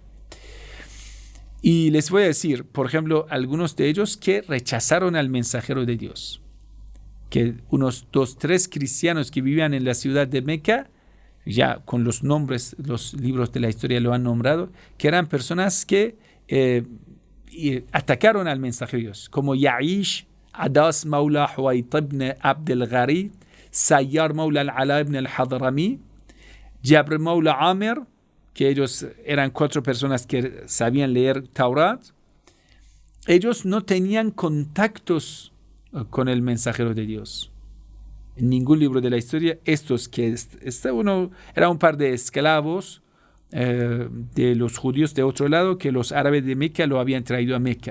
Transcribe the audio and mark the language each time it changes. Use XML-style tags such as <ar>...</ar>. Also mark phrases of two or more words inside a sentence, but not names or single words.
<es>Y les voy a decir, por ejemplo, algunos de ellos que rechazaron al mensajero de Dios. Que unos 2, 3 cristianos que vivían en la ciudad de Meca, ya con los nombres, los libros de la historia lo han nombrado, que eran personas que atacaron al mensajero de Dios, como Ya'ish, Adas Maula Huayt ibn Abd al-Ghari, Sayyar Maula al-Ala ibn al-Hadrami, Jabr Maula Amir, que ellos eran 4 personas que sabían leer Taurat. Ellos no tenían contactos con el mensajero de Dios. En ningún libro de la historia, estos que era un par de esclavos de los judíos de otro lado, que los árabes de Meca lo habían traído a Meca.</es>